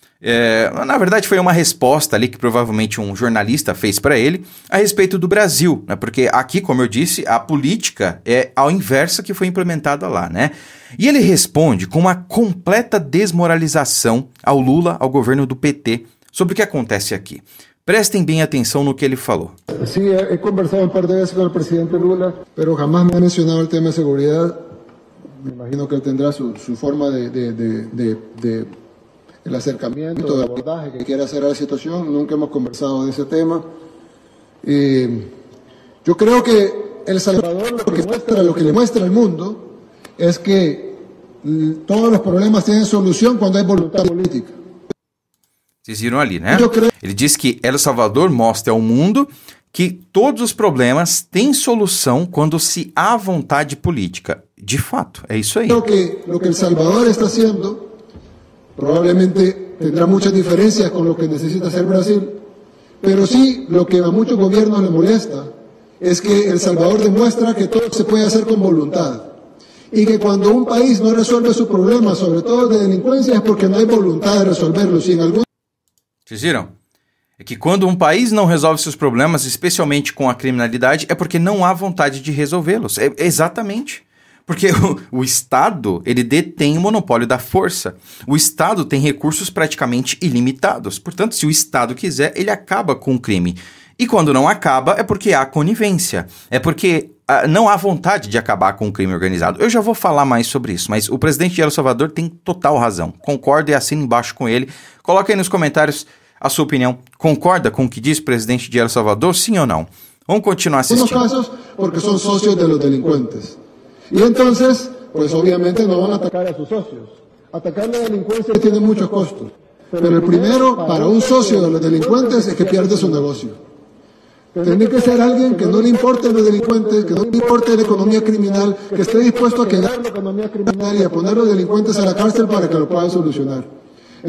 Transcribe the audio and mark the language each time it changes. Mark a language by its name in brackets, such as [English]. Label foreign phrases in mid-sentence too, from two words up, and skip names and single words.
[Portuguese] Na verdade foi uma resposta ali que provavelmente um jornalista fez para ele a respeito do Brasil, né? Porque aqui, como eu disse, a política é ao inverso que foi implementada lá, né? E ele responde com uma completa desmoralização ao Lula, ao governo do PT, sobre o que acontece aqui. Prestem bem atenção no que ele falou. [Spanish] Sí, he conversado un par de veces con el presidente Lula, pero jamás me ha mencionado el tema de seguridad. Me imagino que él tendrá su forma el acercamiento, de abordaje que quiere hacer a la situación. Nunca hemos conversado de ese tema. Yo creo que El Salvador lo que le muestra al mundo es que todos los problemas tienen solución cuando hay voluntad política. [Portuguese] Vocês viram ali, né? Ele diz que El Salvador mostra ao mundo que todos os problemas têm solução quando se há vontade política. De fato, é isso aí. [Spanish] Creo que lo que El Salvador está haciendo probablemente tendrá muchas diferencias con lo que necesita hacer Brasil, pero sí lo que a muchos gobiernos les molesta es que El Salvador demuestra que todo se puede hacer con voluntad y que cuando un país no resuelve su problema, sobre todo de delincuencia, es porque no hay voluntad de resolverlo. [Portuguese] Vocês viram? É que quando um país não resolve seus problemas, especialmente com a criminalidade, é porque não há vontade de resolvê-los. Exatamente. Porque o Estado, ele detém o monopólio da força. O Estado tem recursos praticamente ilimitados. Portanto, se o Estado quiser, ele acaba com o crime. E quando não acaba, é porque há conivência. É porque não há vontade de acabar com o crime organizado. Eu já vou falar mais sobre isso, mas o presidente de El Salvador tem total razão. Concordo e assino embaixo com ele. Coloque aí nos comentários a sua opinião. Concorda com o que diz o presidente de El Salvador, sim ou não? Vamos continuar assistindo. [Spanish] Algunos casos porque son socios de los delincuentes. Y entonces, pues obviamente no van a atacar a sus socios. Atacar la delincuencia tiene muchos costos. Pero el primero, para un socio de los delincuentes, es que pierde su negocio. Tiene que ser alguien que no le importe los delincuentes, que no le importe la economía criminal, que esté dispuesto a quedar la economía criminal y a poner a los delincuentes a la cárcel para que lo puedan solucionar.